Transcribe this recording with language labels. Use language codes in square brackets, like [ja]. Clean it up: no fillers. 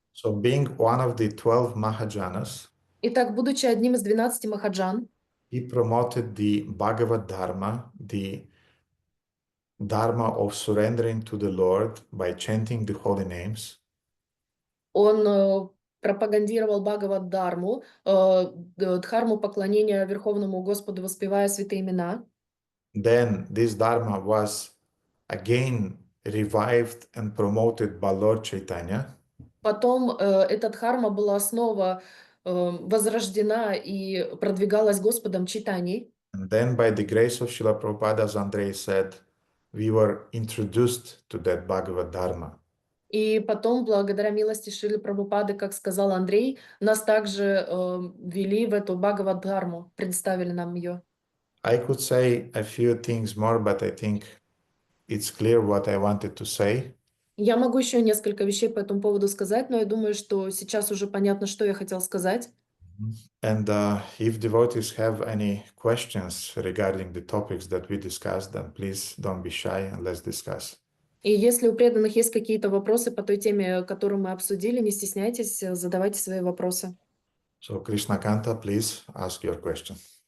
[en] So being one of the 12 Mahajanas, [ru] Итак, будучи одним из 12 махаджан, [en] he promoted the Bhagavad Dharma, the Dharma of surrendering to the Lord by chanting the holy names. [ru] он пропагандировал Бхагавад-дхарму, дхарму поклонения Верховному Господу, воспевая святые имена. [en] Then this Dharma was again revived and promoted by Lord Chaitanya. [ru] Потом эта дхарма была снова возрождена и продвигалась Господом Чайтаньей. [en] And then by the grace of Srila Prabhupada, as Andrei said, we were introduced to that Bhagavad Dharma. [ru] И потом, благодаря милости Шрилы Прабхупады, как сказал Андрей, нас также ввели в эту Бхагавад-дхарму, представили нам ее. [en] I could say a few things more, but I think it's clear what I wanted to say. [ru] Я могу еще несколько вещей по этому поводу сказать, но я думаю, что сейчас уже понятно, что я хотел сказать. [en] And if devotees have any questions regarding the topics that we discussed, then please don't be shy and let's discuss. [ru] И если у преданных есть какие-то вопросы по той теме, которую мы обсудили, не стесняйтесь, задавайте свои вопросы. [en] So Krishna Kanta, please ask your question.